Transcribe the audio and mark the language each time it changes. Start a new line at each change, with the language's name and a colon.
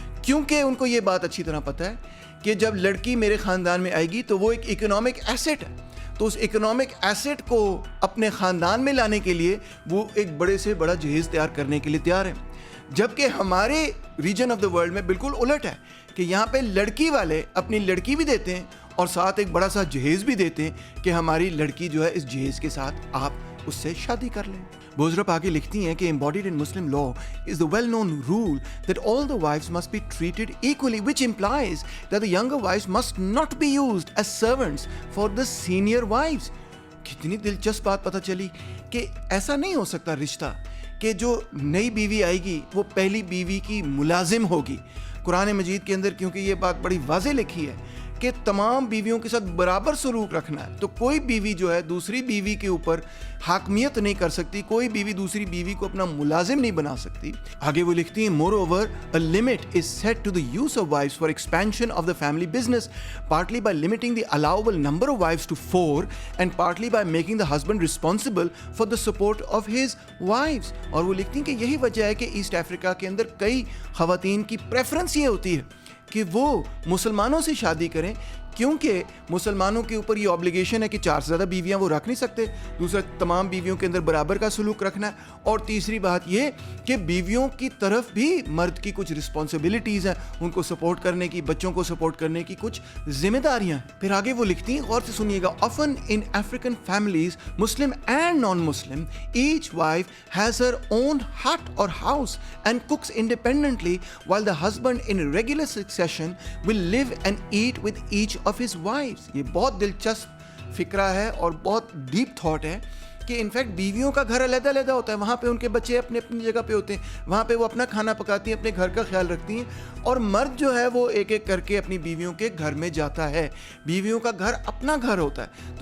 Urdu: کیونکہ ان کو یہ بات اچھی طرح پتہ ہے کہ جب لڑکی میرے خاندان میں آئے گی تو وہ ایک اکنامک ایسٹ ہے, تو اس اکنامک ایسٹ کو اپنے خاندان میں لانے کے لیے وہ ایک بڑے سے بڑا جہیز تیار کرنے کے لیے تیار ہے. جبکہ ہمارے ریجن آف دا ورلڈ میں بالکل الٹ ہے کہ یہاں پہ لڑکی والے اپنی لڑکی بھی دیتے ہیں اور ساتھ ایک بڑا سا جہیز بھی دیتے ہیں کہ ہماری لڑکی جو ہے اس جہیز کے ساتھ آپ اس سے شادی کر لیں.
English: Boserup
Urdu: آگے لکھتی ہیں کہ
English: embodied in Muslim law is the well-known rule that all the wives must be treated equally, which implies that the younger wives must not be used as servants for the senior wives.
Urdu: کتنی دلچسپ بات پتہ چلی کہ ایسا نہیں ہو سکتا رشتہ کہ جو نئی بیوی آئے گی وہ پہلی بیوی کی ملازم ہوگی. قرآن مجید کے اندر کیونکہ یہ بات بڑی واضح لکھی ہے کہ تمام بیویوں کے ساتھ برابر سلوک رکھنا ہے, تو کوئی بیوی جو ہے دوسری بیوی کے اوپر حاکمیت نہیں کر سکتی, کوئی بیوی دوسری بیوی کو اپنا ملازم نہیں بنا سکتی. آگے وہ لکھتی ہیں
English: Moreover a limit is set to the use of wives for expansion of the family business, partly by limiting the allowable number of wives to 4 and partly by making the husband responsible for the support of his wives.
Urdu: اور وہ لکھتی ہیں کہ یہی وجہ ہے کہ east Africa کے اندر کئی خواتین کی پریفرنس یہ ہوتی ہے کہ وہ مسلمانوں سے شادی کریں, کیونکہ مسلمانوں کے اوپر یہ آبلیگیشن ہے کہ 4 سے زیادہ بیویاں وہ رکھ نہیں سکتے, دوسرا تمام بیویوں کے اندر برابر کا سلوک رکھنا ہے, اور تیسری بات یہ کہ بیویوں کی طرف بھی مرد کی کچھ رسپانسبلٹیز ہیں, ان کو سپورٹ کرنے کی, بچوں کو سپورٹ کرنے کی کچھ ذمہ داریاں. پھر آگے وہ لکھتی ہیں, غور سے سنیے گا,
English: often in African families, Muslim and non-Muslim, each wife has her own hut or house and cooks independently, while the husband in regular succession will live and eat with each of his wives.
Urdu: یہ بہت دلچسپ فکرہ ہے اور بہت deep thought ہے کہ in fact بیویوں کا گھر علیحدہ علیحدہ ہوتا ہے, وہاں پہ ان کے بچے اپنے اپنی جگہ پہ ہوتے ہیں, وہاں پہ وہ اپنا کھانا پکاتی ہیں, اپنے گھر کا خیال رکھتی ہیں, اور مرد جو ہے وہ ایک ایک کر کے اپنی بیویوں کے گھر میں جاتا ہے, بیویوں کا گھر اپنا گھر ہوتا ہے.